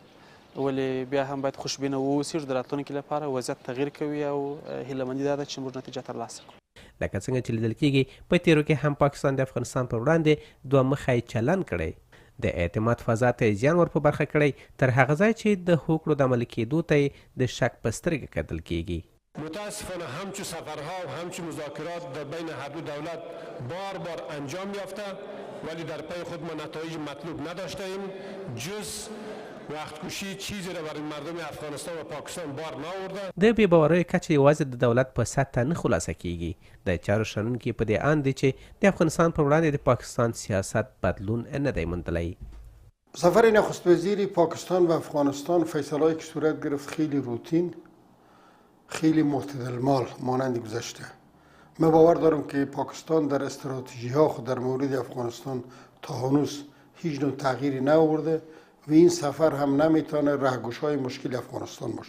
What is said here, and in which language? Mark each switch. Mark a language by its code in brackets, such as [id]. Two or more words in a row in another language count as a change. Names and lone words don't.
[ps] ولې بیا هم باید خوشبینه واوسو د راتلونکي لپاره وضعیت تغییر کوي او هیلهمندي دا ده چې موږ نتیجه ترلاسه کړو. لکه څنګه چې لیدل کېږي په تیرو کې هم پاکستان د افغانستان پر وړاندې دوه مخی چلن کړی. د اعتماد فضا ته زیان ور په برخه کړی تر هغه ځای چې د هوکړو د عملي کېدو ته د شک په سترګه کتل کېږي. [fa] متاسفانه همچو سفرها و همچو مذاکرات در بین هر دو دولت بار بار انجام یافته ولی در پی خود ما نتایج مطلوب نداشته ایم جز وقت کشی چیزی را برای مردم افغانستان و پاکستان بار نآورده. [ps] د بې باورۍ کچه یوازې د دولت په سطح نه خلاصه کیږي. د چارو شنونکي په دې اند دي چې د افغانستان پر وړاندې د پاکستان سیاست بدلون نه دی موندلی. [fa] سفر نخست وزیر پاکستان و افغانستان فیصله‌ای که صورت گرفت خیلی روتین خیلی معتدلمال مانند گذشته. من باور دارم که پاکستان در استراتژی ها خود در مورد افغانستان تا هنوز هیچ نوع تغییری نآورده و این سفر هم نمیتونه رهگشای مشکل افغانستان باشه.